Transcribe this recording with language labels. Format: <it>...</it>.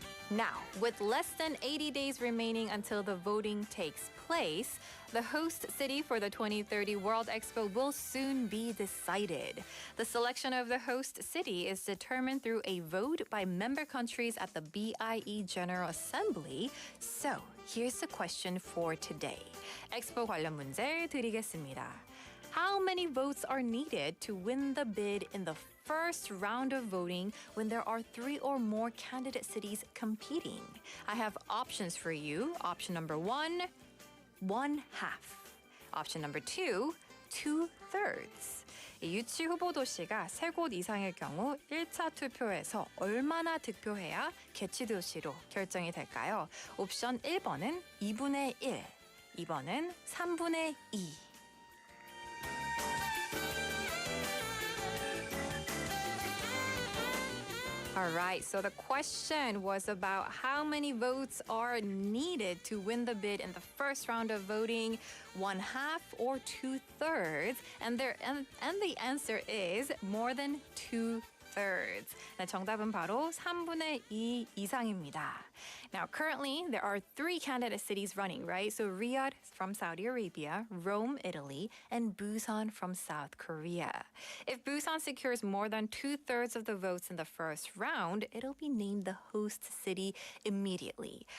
<en>Now, with less than 80 days remaining until the voting takes place, the host city for the 2030 World Expo will soon be decided. The selection of the host city is determined through a vote by member countries at the BIE General Assembly. So, here's the question for today.</en> <ko>엑스포 관련 문제 드리겠습니다.</ko> <en>How many votes are needed to win the bid in the first round of voting when there are 3 or more candidate cities competing? I have options for you. Option number 1, 1/2. Option number 2, 2/3.</en> <ko>유치 후보 도시가 3곳 이상일 경우 1차 투표에서 얼마나 득표해야 개최 도시로 결정이 될까요? 옵션 1번은 2분의 1, 2번은 3분의 2.</ko> <en>All right, so the question was about how many votes are needed to win the bid in the first round of voting, 1/2 or 2/3, and the answer is more than 2/3.</en> <ko>네, 정답은 바로 3분의 2 이상입니다.</ko> <en>Now, currently, there are 3 candidate cities running, right? So Riyadh from Saudi Arabia, Rome, Italy, and Busan from South Korea. If Busan secures more than 2/3 of the votes in the first round, it'll be named the host city immediately.</en>